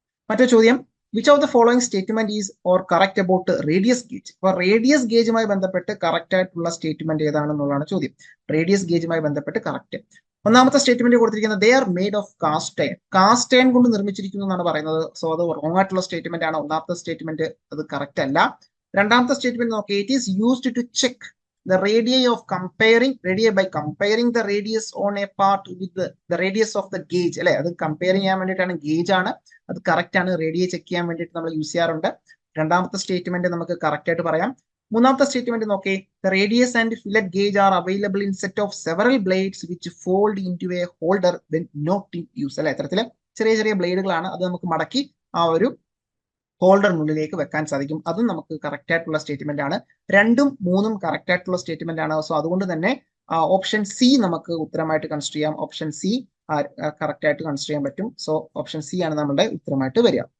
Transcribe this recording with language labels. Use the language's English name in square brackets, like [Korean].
[Malayalam] മറ്റൊരു ചോദ്യം, [English] Which of the following statement is or correct about radius gauge? [Malayalam] അപ്പൊ radius ഗേജുമായി ബന്ധപ്പെട്ട് കറക്റ്റ് ആയിട്ടുള്ള സ്റ്റേറ്റ്മെന്റ് ഏതാണെന്നുള്ളതാണ് ചോദ്യം. റേഡിയസ് ഗേജുമായി ബന്ധപ്പെട്ട് കറക്റ്റ്. ഒന്നാമത്തെ സ്റ്റേറ്റ്മെന്റ് കൊടുത്തിരിക്കുന്നത് [English] They are made of cast iron. [Malayalam] Cast iron കൊണ്ട് നിർമ്മിച്ചിരിക്കുന്നു എന്നാണ് പറയുന്നത്. സോ അത് റോങ് ആയിട്ടുള്ള സ്റ്റേറ്റ്മെന്റ് ആണ്. ഒന്നാമത്തെ സ്റ്റേറ്റ്മെന്റ് അത് കറക്റ്റ് അല്ല. രണ്ടാമത്തെ സ്റ്റേറ്റ്മെന്റ് നോക്കി, [English] It is used to check the radii by comparing the radius on a part with the radius of the gauge. [Malayalam] അല്ലെ, അത് കമ്പയർ ചെയ്യാൻ വേണ്ടിയിട്ടാണ്, ഗേജ് ആണ്, അത് കറക്റ്റ് ആണ്. റേഡിയെ ചെക്ക് ചെയ്യാൻ വേണ്ടിയിട്ട് നമ്മൾ യൂസ് ചെയ്യാറുണ്ട്. രണ്ടാമത്തെ സ്റ്റേറ്റ്മെന്റ് നമുക്ക് കറക്റ്റ് ആയിട്ട് പറയാം. മൂന്നാമത്തെ സ്റ്റേറ്റ്മെന്റ് നോക്കി, [English] the radius and fillet gauge are available in set of several blades which fold into a holder when not in use. [Malayalam] അല്ലെ, ഇത്തരത്തില് ചെറിയ ചെറിയ ബ്ലേഡുകളാണ്, അത് നമുക്ക് മടക്കി ആ ഒരു ഹോൾഡറിനുള്ളിലേക്ക് വെക്കാൻ സാധിക്കും. അതും നമുക്ക് കറക്റ്റ് ആയിട്ടുള്ള സ്റ്റേറ്റ്മെന്റ് ആണ്. 2ഉം 3ഉം കറക്റ്റ് ആയിട്ടുള്ള സ്റ്റേറ്റ്മെന്റ് ആണ്. സോ അതുകൊണ്ട് തന്നെ ഓപ്ഷൻ സി നമുക്ക് ഉത്തരമായിട്ട് കൺസിഡർ ചെയ്യാം. ഓപ്ഷൻ സി കറക്റ്റ് ആയിട്ട് കൺസിഡർ ചെയ്യാൻ പറ്റും. സോ ഓപ്ഷൻ സി ആണ് നമ്മുടെ ഉത്തരമായിട്ട് വരിക.